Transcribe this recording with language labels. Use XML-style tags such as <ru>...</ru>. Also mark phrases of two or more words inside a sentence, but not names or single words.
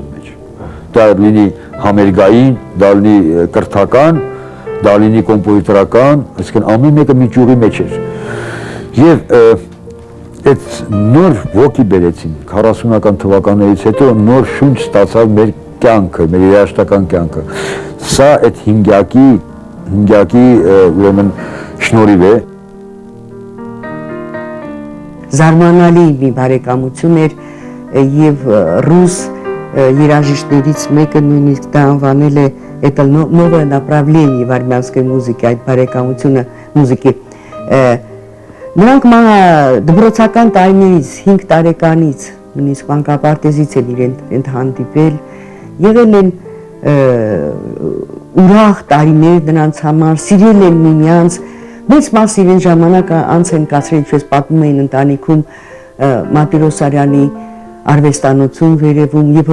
<hy>մեջ։ Դա լինի համերգային, դա լինի կրթական, դա լինի կոմպոզիտորական, այսինքն ամեն մեկը մի ճյուղի մեջ էր։ Եվ այդ նոր ոգի բերեցին 40-ական թվականներից հետո նոր շունչ ստացավ մեր կյանքը, մեր երաժշտական կյանքը։ Սա այդ հինգյակի ուրեմն շնորհիվ է։ Զարմանալի մի բարեկամություն էր եւ ռուս երաժիշտներից մեկը նույնիսկ դա անվանել է</hy> <ru>это новое направление в армянской музыке,</ru> <hy>այդ բարեկամությունը մուզիկի։ Նրանք դպրոցական տարիներից 5 տարեկանից նույնիսկ մանկապարտեզից են իրեն հանդիպել, եղել են ուրախ տարիներ նրանց համար, սիրել են միմյանց, մեծ մաս իրեն ժամանակ անց են կացրել, ինչպես պատմում էին ընտանիքում Մարտիրոսարյանի արվեստանոցում վերևում, երբ</hy>